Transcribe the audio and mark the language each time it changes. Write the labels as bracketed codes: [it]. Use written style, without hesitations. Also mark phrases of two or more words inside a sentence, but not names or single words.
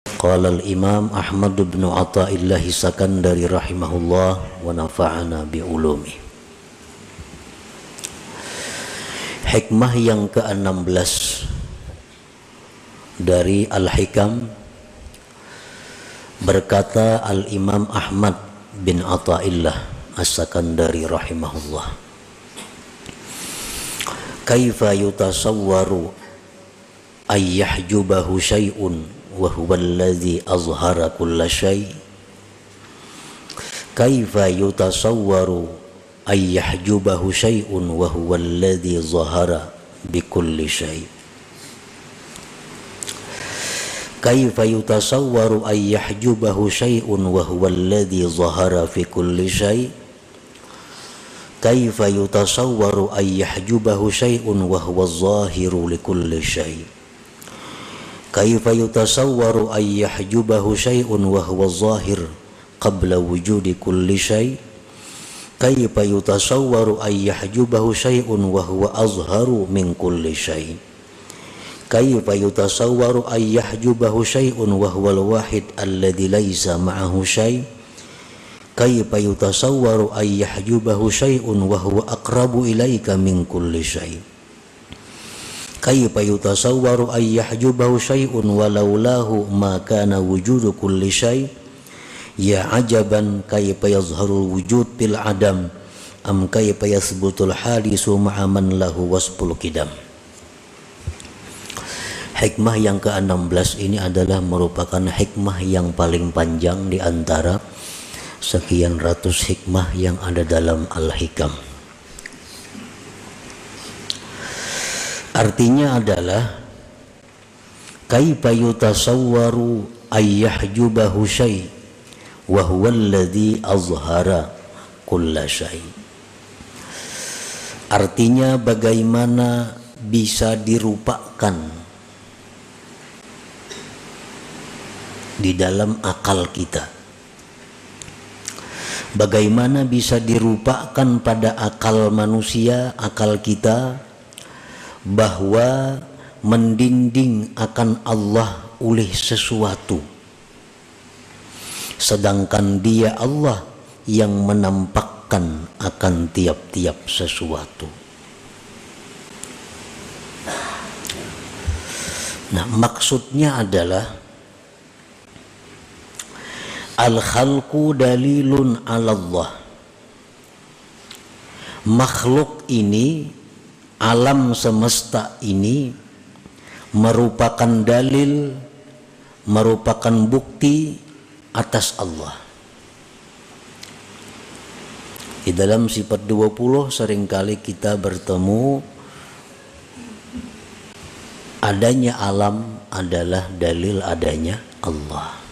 [ar] قال الإمام أحمد بن عطاء الله السكندري رحمه الله ونفعنا بعلومه. [id] Hikmah yang ke-16 dari Al-Hikam, berkata Al-Imam Ahmad bin Athaillah As-Sakandari [ar] رحمه الله، كيف يتصور أن يحجبه شيء وهو الذي أظهر كل شيء'. كيف يتصور أن يحجبه شيء وهو الذي ظهر بكل شيء'. كيف يتصور أن يحجبه شيء وهو الذي ظهر في كل شيء'. كيف يتصور أن يحجبه شيء وهو الظاهر لكل شيء'. كيف يتصور أن يحجبه شيء وهو الظاهر قبل وجود كل شيء'. كيف يتصور أن يحجبه شيء وهو أظهر من كل شيء'. كيف يتصور أن يحجبه شيء وهو الواحد الذي ليس معه شيء'. كيف يتصور أن يحجبه شيء وهو أقرب إليك من كل شيء'. كيف يتصور أن يحجبه شيء ولولاه ما كان وجود كل شيء'. يا عجبا كيف يظهر الوجود بالعدم أم كيف يثبت الحادث مع من له وصف القدم. [id] Hikmah yang ke-16 ini adalah merupakan hikmah yang paling panjang di antara sekian ratus hikmah yang ada dalam Al-Hikam. Artinya adalah [ar] كيف يتصور أن يحجبه شيء وهو الذي أظهر كل شيء'. [id] Artinya bagaimana bisa dirupakan di dalam akal kita, bagaimana bisa dirupakan pada akal manusia, akal kita, bahwa mendinding akan Allah oleh sesuatu, sedangkan Dia Allah yang menampakkan akan tiap-tiap sesuatu. Nah, maksudnya adalah [ar] الخلق دليل على الله. [id] Makhluk ini, alam semesta ini merupakan dalil, merupakan bukti atas Allah. Di dalam sifat 20 seringkali kita bertemu adanya alam adalah dalil adanya Allah.